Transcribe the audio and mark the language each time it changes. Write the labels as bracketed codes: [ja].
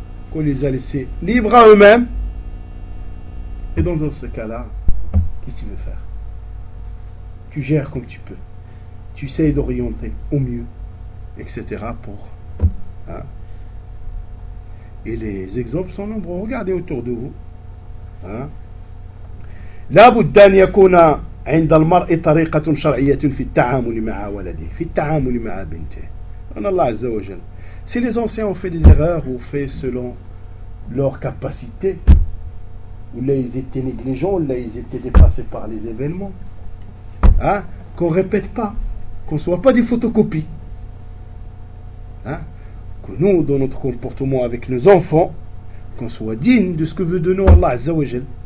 [fr] Qu'on les a laissés libres à eux-mêmes. Et donc, dans ce cas-là, qu'est-ce qu'il veut faire? Tu gères comme tu peux. Tu essayes d'orienter au mieux, etc. Et les exemples sont nombreux. Regardez autour de vous. [ar] La buddhan yakuna عند المرء طريقة شرعية في التعامل مع ولده في التعامل مع بنته. [fr] En Allah Azza wa Jal. Si les anciens ont fait des erreurs ou fait selon leur capacité, ou là ils étaient négligents, ou là ils étaient dépassés par les événements, qu'on ne répète pas, qu'on ne soit pas des photocopies. Que nous, dans notre comportement avec nos enfants, qu'on soit digne de ce que veut de nous Allah Azza wa Jal.